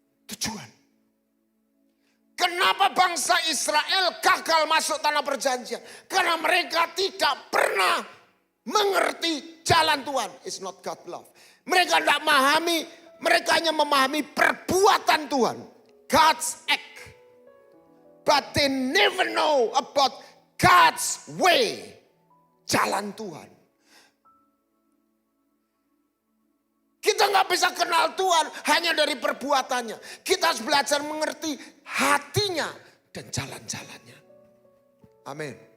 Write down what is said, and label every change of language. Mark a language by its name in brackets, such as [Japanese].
[Indonesian] tujuan. Kenapa bangsa Israel gagal masuk tanah perjanjian? Karena mereka tidak pernah mengerti jalan Tuhan. [English] It's not God love. [Indonesian] Mereka tidak memahami, mereka hanya memahami perbuatan Tuhan. [English] God's act. But they never know about God's way. [Indonesian] Jalan Tuhan. Kita nggak bisa kenal Tuhan hanya dari perbuatannya. Kita harus belajar mengerti hatinya dan jalan-jalannya. Amin.